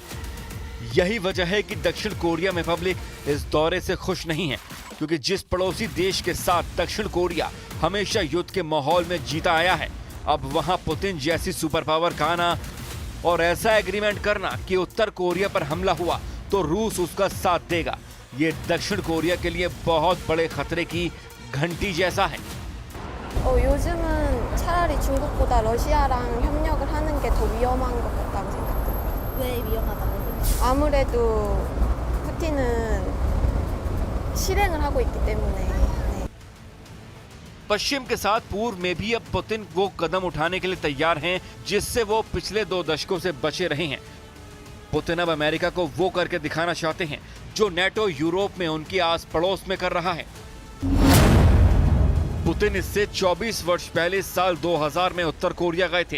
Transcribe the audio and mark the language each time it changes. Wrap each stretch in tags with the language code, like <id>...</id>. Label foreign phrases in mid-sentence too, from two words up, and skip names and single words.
<hi>यही वजह है कि दक्षिण कोरिया में पब्लिक इस दौरे से खुश नहीं है, क्योंकि जिस पड़ोसी देश के साथ दक्षिण कोरिया हमेशा युद्ध के माहौल में जीता आया है, अब वहां पुतिन जैसी</hi> <en>super power</en> <hi>का आना और ऐसा एग्रीमेंट करना कि उत्तर कोरिया पर हमला हुआ तो रूस उसका साथ देगा, ये दक्षिण कोरिया के लिए बहुत बड़े खतरे की घंटी जैसा है।</hi> <ko>요즘은 차라리 중국보다 러시아랑 협력을 하는 게 더 위험한 것 같다고 생각해요. 왜 위험하다고 생각해요? 아무래도 푸틴은 실행을 하고 있기 때문에. 네.</ko> <hi>पश्चिम के साथ पूर्व में भी अब पुतिन वो कदम उठाने के लिए तैयार हैं जिससे वो पिछले 2 दशकों से बचे रहे हैं। पुतिन अब अमेरिका को वो करके दिखाना चाहते हैं जो नेटो यूरोप में उनके आस पड़ोस में कर रहा है। पुतिन इससे 24 वर्ष पहले साल 2000 में उत्तर कोरिया गए थे।</hi>